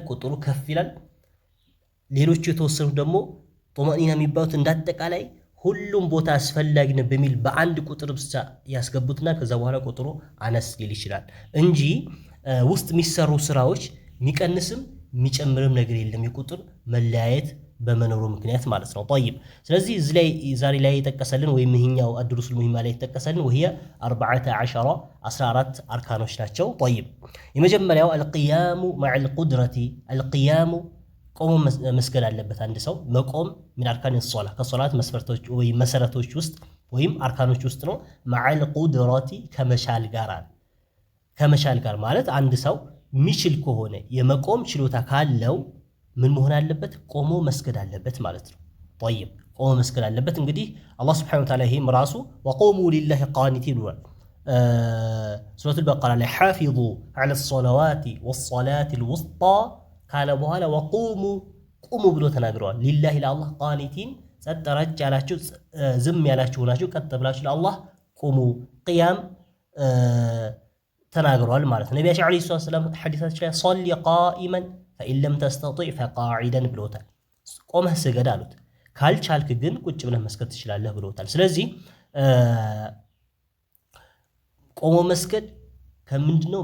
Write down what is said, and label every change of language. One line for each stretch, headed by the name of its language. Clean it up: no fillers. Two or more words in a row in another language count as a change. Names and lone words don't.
Amharic: ቁጥሩ ከፍ ይላል። ሌሎቹ የተወሰኑት ደግሞ ጦማእኒና የሚባሉት እንዳጠቃላይ ሁሉም ቦታ አስፈላጊ ነው በሚል በአንድ ቁጥር ብቻ ያስገቡትና ከዛ በኋላ ቁጥሩ አነስ ሊል ይችላል እንጂ ውስጥ የሚሰሩ ስራዎች የሚቀንስም የሚጨምርም ነገር የለም የቁጥር መለያየት በመኖሩ ምክንያት ማለት ነው። طيب ስለዚህ እዚህ ላይ ዛሬ ላይ የጠቀሰልን ወይም ይሄኛው
Arabic: الدروس المهمة
Amharic: ላይ የተጠቀሰልን ወህየ 14 አርካኖች ናቸው። طيب የመጀመሪያው
Arabic: القيام مع القدرة القيام
Amharic: ቆሞ መስገድ አለበት አንድ ሰው። መቆም ምን
Arabic: أركان الصلاة
Amharic: ከሶላት መስፈርቶች ወይም መሰረቶች ውስጥ ወይም አርካኖች ውስጥ ነው።
Arabic: مع القدرة
Amharic: ከመሻል ጋር ማለት አንድ ሰው ሚችል ከሆነ የመቆም ችሎታ ካለው ምን መሆን አለበት? ቆሞ መስገድ አለበት ማለት ነው። طيب ቆሞ መስገድ አለበት። እንግዲህ አላህ Subhanahu Wa Ta'ala ይሄም ራሱ
Arabic: وقوموا لله قانتين
Amharic: ብሏል። ሱረቱል በቀራ ላይ
Arabic: حافظوا على الصلوات والصلاة الوسطى
Amharic: ካለ በኋላ ወቁሙ ቁሙ ብሎ ተናግረዋል። ሊላሂ ለአላህ ቃኒቲን ጸጥ ረጭ ያላችሁ ዝም ያላችሁ ናችሁ ቀጥ ብላችሁ ለአላህ ቁሙ ቂያም ተናግረዋል ማለት ነው። ነቢያችን
Arabic: عليه السلام
Amharic: ሐዲሳቸው ላይ
Arabic: صل قائما فإن لم تستطع فقاعدا
Amharic: ብሎታል። ቆመህ ስገድ አሉት። ካልቻልክ ግን ቁጭ ብለህ መስገድ ትችላለህ ብሎታል። ስለዚህ ቆሞ መስገድ ከምንድነው?